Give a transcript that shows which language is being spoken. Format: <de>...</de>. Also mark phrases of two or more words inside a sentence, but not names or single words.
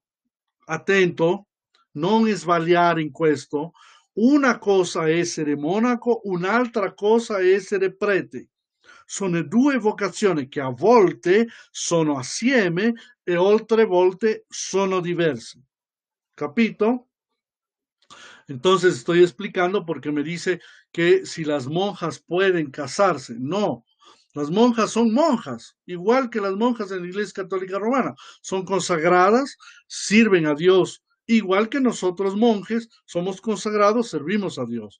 <it>Attento, non sbagliare in questo. Una cosa è essere monaco, un'altra cosa è essere prete. Sono due vocazioni che a volte sono assieme e altre volte sono diverse. ¿Capito?</it> <es>Entonces estoy explicando porque me dice que si las monjas pueden casarse. No, las monjas son monjas, igual que las monjas en la Iglesia Católica Romana. Son consagradas, sirven a Dios, igual que nosotros monjes somos consagrados, servimos a Dios.</es>